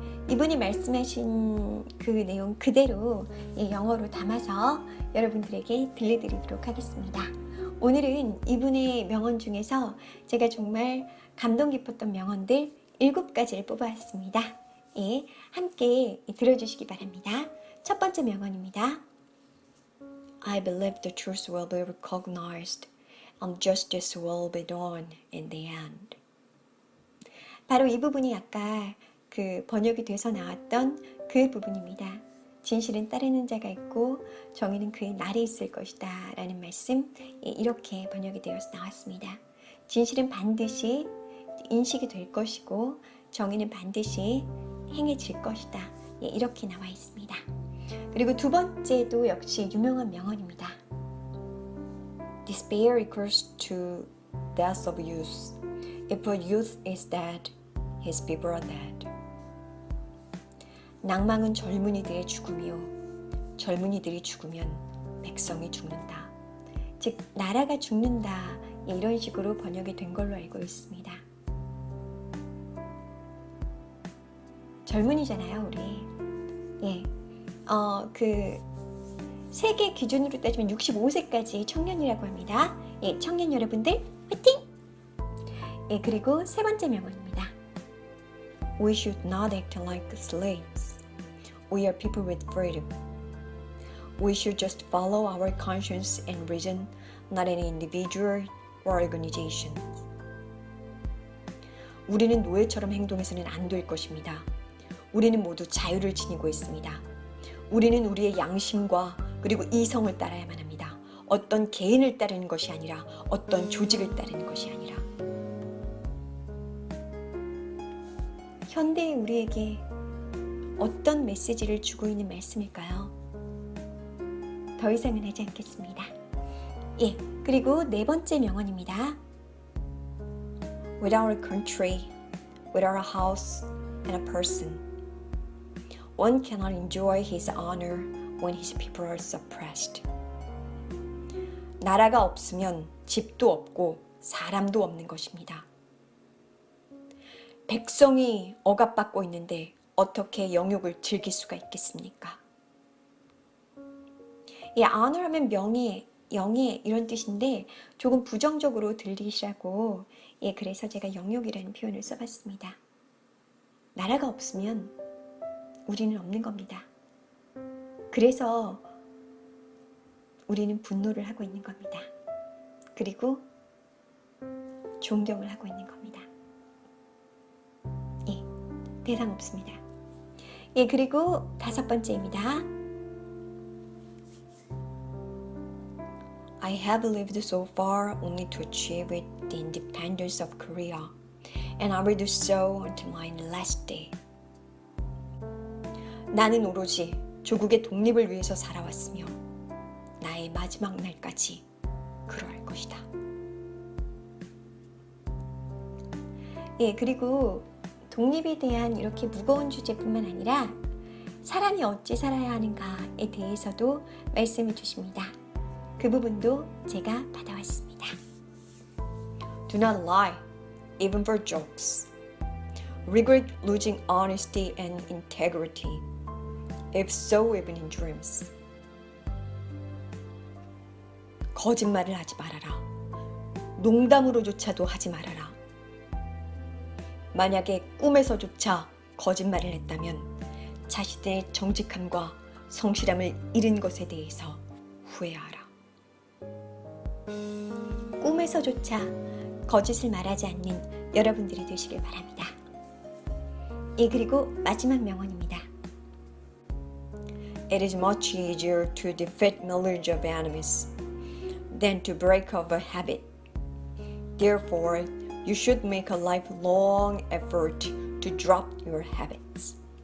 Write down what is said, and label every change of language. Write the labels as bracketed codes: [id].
[ko] 이분이 말씀하신 그 내용 그대로 영어로 담아서 여러분들에게 들려드리도록 하겠습니다. 오늘은 이분의 명언 중에서 제가 정말 감동 깊었던 명언들 7가지를 뽑아왔습니다. 함께 들어주시기 바랍니다. 첫 번째 명언입니다. [en] I believe the truth will be recognized and justice will be done in the end. [ko] 바로 이 부분이 아까 그 번역이 돼서 나왔던 그 부분입니다. 진실은 따르는 자가 있고 정의는 그의 날이 있을 것이다 라는 말씀, 이렇게 번역이 되어서 나왔습니다. 진실은 반드시 인식이 될 것이고 정의는 반드시 행해질 것이다, 이렇게 나와 있습니다. 그리고 두 번째도 역시 유명한 명언입니다. [en] Despair equals to death of youth. If a youth is dead, his people are dead. [ko] 낭망은 젊은이들의 죽음이요, 젊은이들이 죽으면 백성이 죽는다. 즉 나라가 죽는다, 이런 식으로 번역이 된 걸로 알고 있습니다. 젊은이잖아요, 우리. 그 세계 기준으로 따지면 65세까지 청년이라고 합니다. 청년 여러분들 화이팅! 그리고 세 번째 명언입니다. [en] We should not act like slaves. We are people with freedom. We should just follow our conscience and reason, not any individual or organization. [ko] 우리는 노예처럼 행동해서는 안 될 것입니다. 우리는 모두 자유를 지니고 있습니다. 우리는 우리의 양심과 그리고 이성을 따라야만 합니다. 어떤 개인을 따르는 것이 아니라 어떤 조직을 따르는 것이 아니라. 현대의 우리에게 어떤 메시지를 주고 있는 말씀일까요? 더 이상은 하지 않겠습니다. 그리고 네 번째 명언입니다. [en] Without a country, without a house and a person, one cannot enjoy his honor when his people are suppressed. [ko] 나라가 없으면 집도 없고 사람도 없는 것입니다. 백성이 억압받고 있는데 어떻게 영욕을 즐길 수가 있겠습니까? honor 하면 명예, 영예 이런 뜻인데 조금 부정적으로 들리시라고 그래서 제가 영욕이라는 표현을 써봤습니다. 나라가 없으면 우리는 없는 겁니다. 그래서 우리는 분노를 하고 있는 겁니다. 그리고 존경을 하고 있는 겁니다. 대상 없습니다. 그리고 다섯 번째입니다. [en] I have lived so far only to achieve the independence of Korea, and I will do so until my last day. [ko] 나는 오로지 조국의 독립을 위해서 살아왔으며 나의 마지막 날까지 그러할 것이다. 그리고 독립에 대한 이렇게 무거운 주제뿐만 아니라 사람이 어찌 살아야 하는가에 대해서도 말씀해 주십니다. 그 부분도 제가 받아왔습니다. [en] Do not lie, even for jokes. Regret losing honesty and integrity. If so, even in dreams. [ko] 거짓말을 하지 말아라. 농담으로조차도 하지 말아라. 만약에 꿈에서조차 거짓말을 했다면 자신의 정직함과 성실함을 잃은 것에 대해서 후회하라. 꿈에서조차 거짓을 말하지 않는 여러분들이 되시길 바랍니다. 그리고 마지막 명언입니다. [en] It is much easier to defeat knowledge of enemies than to break off a habit. Therefore, you should make a lifelong effort to drop your habits.